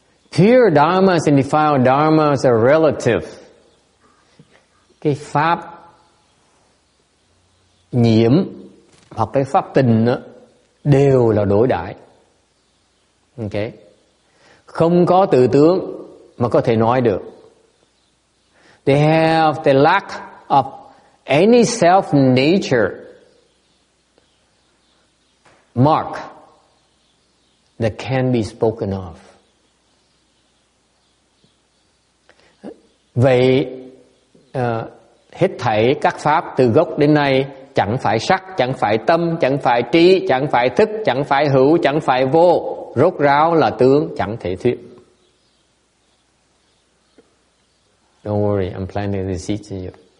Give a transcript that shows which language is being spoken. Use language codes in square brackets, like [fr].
[en] Pure dharmas and defiled dharmas are relative. [vi] Cái pháp nhiễm hoặc cái pháp tình đều là đối đãi. Okay? Không có tự tướng mà có thể nói được. [en] They have the lack of any self nature mark that can be spoken of. [vi] Vậy hết thảy các pháp từ gốc đến nay chẳng phải sắc, chẳng phải tâm, chẳng phải trí, chẳng phải thức, chẳng phải hữu, chẳng phải vô, rốt ráo là tướng, chẳng thể thuyết. [en] Don't worry, I'm planting the seeds in you.